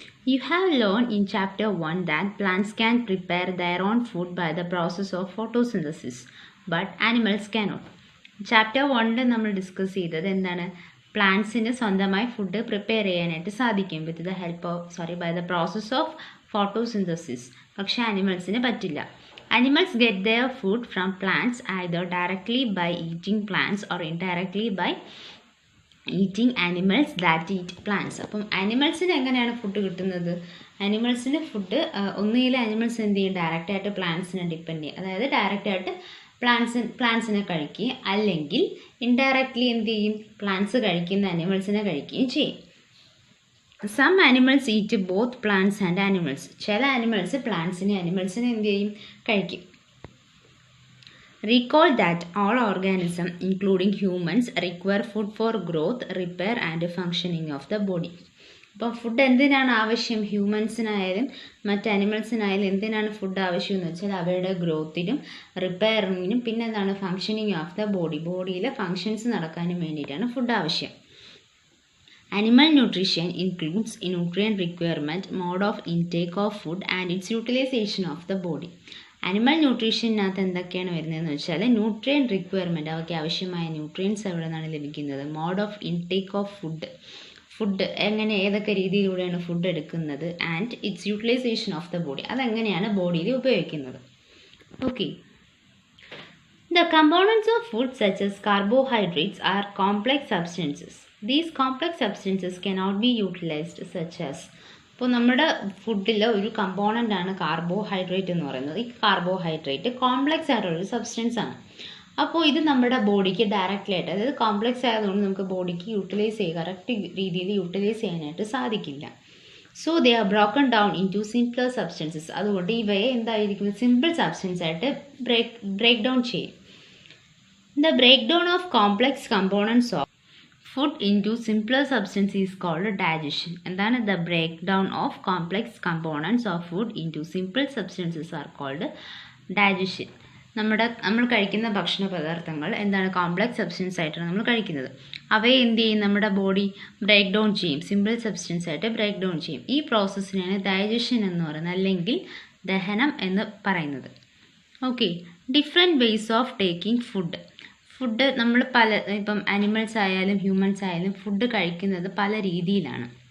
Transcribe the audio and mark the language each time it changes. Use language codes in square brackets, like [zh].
[en] You have learned in Chapter 1 that plants can prepare their own food by the process of photosynthesis, but animals cannot. [ml] Chapter 1 നമ്മൾ discuss ചെയ്തത് എന്താണ്, പ്ലാന്റ്സിന് സ്വന്തമായി food prepare ചെയ്യാനായിട്ട് സാധിക്കും [en] With the help of by the process of photosynthesis. [ml] പക്ഷേ അനിമൽസിന് പറ്റില്ല. [en] Animals get their food from plants either directly by eating plants or indirectly by eating animals that eat plants. [ml] അപ്പം ആനിമൽസിന് എങ്ങനെയാണ് food കിട്ടുന്നത്? ആനിമൽസിന് food ഒന്നുകിൽ animals എന്ത് ചെയ്യും, ഡയറക്റ്റായിട്ട് പ്ലാന്റ്സിനെ depend ചെയ്യും, അതായത് ഡയറക്റ്റായിട്ട് പ്ലാന്റ്സിനെ കഴിക്കുകയും അല്ലെങ്കിൽ ഇൻഡയറക്റ്റ്ലി എന്ത് ചെയ്യും, പ്ലാന്റ്സ് കഴിക്കുന്ന ആനിമൽസിനെ കഴിക്കുകയും ചെയ്യും. [en] Some animals eat both plants and animals. [ml] ചില ആനിമൽസ് പ്ലാന്റ്സിനെ ആനിമൽസിനെ എന്ത് ചെയ്യും, കഴിക്കും. [en] Recall that all organisms, including humans, require food for growth, repair and functioning of the body. [ml] അപ്പോൾ ഫുഡ് എന്തിനാണ് ആവശ്യം? ഹ്യൂമൻസിനായാലും മറ്റ് അനിമൽസിനായാലും എന്തിനാണ് ഫുഡ് ആവശ്യം എന്ന് വെച്ചാൽ അവയുടെ ഗ്രോത്തിനും റിപ്പയറിങ്ങിനും പിന്നെ എന്താണ് [en] functioning of the body, [ml] ബോഡിയിലെ functions നടക്കാനും വേണ്ടിയിട്ടാണ് ഫുഡ് ആവശ്യം. [en] Animal nutrition includes nutrient requirement, mode of intake of food and its utilization of the body. [ml] Animal ന്യൂട്രീഷനകത്ത് എന്തൊക്കെയാണ് വരുന്നതെന്ന് വെച്ചാൽ ന്യൂട്രിയൻ റിക്വയർമെൻറ്റ്, അവയ്ക്ക് ആവശ്യമായ ന്യൂട്രിയൻസ് എവിടെ നിന്നാണ് ലഭിക്കുന്നത്, [en] mode of intake of food [ml] എങ്ങനെ ഏതൊക്കെ രീതിയിലൂടെയാണ് ഫുഡ് എടുക്കുന്നത്, [en] and its utilization of the body, [ml] അതെങ്ങനെയാണ് ബോഡിയിൽ ഉപയോഗിക്കുന്നത്. [en] Okay, the components of food such as carbohydrates are complex substances. These complex substances cannot be utilized such as. [ml] ഇപ്പോൾ നമ്മുടെ ഫുഡിൽ ഒരു കമ്പോണൻ്റ് ആണ് കാർബോഹൈഡ്രേറ്റ് എന്ന് പറയുന്നത്. ഈ കാർബോഹൈഡ്രേറ്റ് കോംപ്ലക്സ് ആയിട്ടുള്ളൊരു സബ്സ്റ്റൻസ് ആണ്. അപ്പോൾ ഇത് നമ്മുടെ ബോഡിക്ക് ഡയറക്റ്റ്ലി ആയിട്ട്, അതായത് കോംപ്ലക്സ് ആയതുകൊണ്ട് നമുക്ക് ബോഡിക്ക് കറക്റ്റ് രീതിയിൽ യൂട്ടിലൈസ് ചെയ്യാനായിട്ട് സാധിക്കില്ല. [en] So they are broken down into simpler substances. [ml] അതുകൊണ്ട് ഇവയെ എന്തായിരിക്കും, സിമ്പിൾ സബ്സ്റ്റൻസ് ആയിട്ട് ബ്രേക്ക് ഡൗൺ ചെയ്യും. [en] The breakdown of complex components of food into simpler substance is called digestion. എന്താണ്, the breakdown of complex components of food into simple substances are called digestion. [ml] നമ്മൾ കഴിക്കുന്ന ഭക്ഷണ പദാർത്ഥങ്ങൾ എന്താണ്, complex substance ആയിട്ടാണ് നമ്മൾ കഴിക്കുന്നത്. അവയെ എന്ത് ചെയ്യും, നമ്മുടെ ബോഡി ബ്രേക്ക് ഡൗൺ ചെയ്യും, സിമ്പിൾ സബ്സ്റ്റൻസ് ആയിട്ട് ബ്രേക്ക് ഡൗൺ ചെയ്യും. ഈ പ്രോസസ്സിനാണ് ഡൈജഷൻ എന്ന് പറയുന്നത്, അല്ലെങ്കിൽ ദഹനം എന്ന് പറയുന്നത്. Okay, [en] different ways of taking food [ml] നമ്മൾ ഇപ്പം അനിമൽസ് ആയാലും ഹ്യൂമൻസ് ആയാലും ഫുഡ് കഴിക്കുന്നത് പല രീതിയിലാണ്.